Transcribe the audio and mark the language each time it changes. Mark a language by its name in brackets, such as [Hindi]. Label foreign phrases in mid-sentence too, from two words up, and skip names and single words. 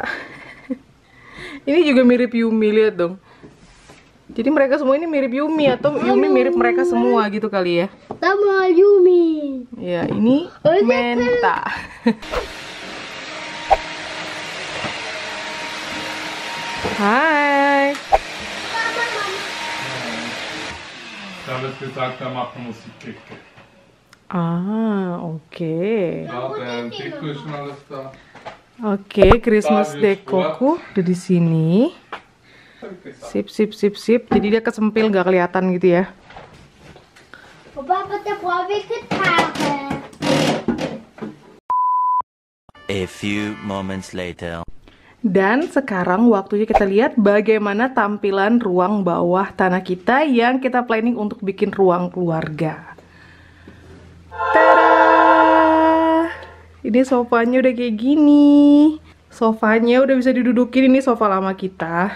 [Indonesian] Ini juga mirip Yumi, lihat dong. Jadi mereka semua ini mirip Yumi atau Yumi mirip mereka semua gitu kali ya. Sama Yumi. Ya, ini Menta. Hai. [German] Ich habe jetzt gesagt, wir machen Musikecke. [Indonesian] Ah, oke. [German] Ja, der Deko ist schon alles da. [Indonesian] Oke, Christmas dekoku udah di sini. Sip, sip, sip, sip. Jadi dia kesempil nggak kelihatan gitu ya. [English] A few moments later. [Indonesian] Dan sekarang waktunya kita lihat bagaimana tampilan ruang bawah tanah kita yang kita planning untuk bikin ruang keluarga. Tada! Ini sofanya udah kayak gini. Sofanya udah bisa didudukin, ini sofa lama kita.